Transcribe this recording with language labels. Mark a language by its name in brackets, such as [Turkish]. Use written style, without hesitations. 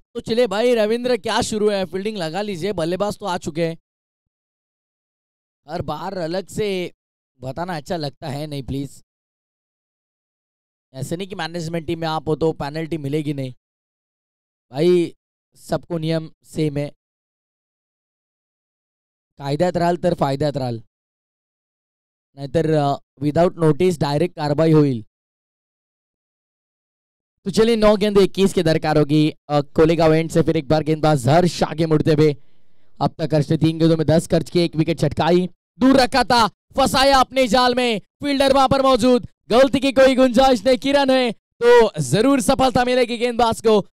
[Hindi] तो चले भाई रविंद्र, क्या शुरू है, फील्डिंग लगा लीजिए, बल्लेबाज तो आ चुके हैं। हर बार अलग से बताना अच्छा लगता है नहीं, प्लीज। ऐसे नहीं कि मैनेजमेंट टीम में आप हो तो पेनल्टी मिलेगी नहीं भाई, सबको नियम सेम [Marathi] आहे. कायद्यात राहाल तर फायद्यात राहाल, नाहीतर विदाउट नोटिस डायरेक्ट कार्रवाई होईल. [Hindi] तो चलिए 9 गेंद 21 की दरकार होगी. कोलेगांव एंड से फिर एक बार गेंदबाज हर्ष आगे मुड़ते हुए अब तक खर्च 3 गेंदों में 10 खर्च किए, 1 विकेट छटकाई, दूर रखा था, फंसाया अपने जाल में, फील्डर वहां पर मौजूद, गलती की कोई गुंजाइश नहीं, किरण है तो जरूर सफलता मिलेगी गेंदबाज को।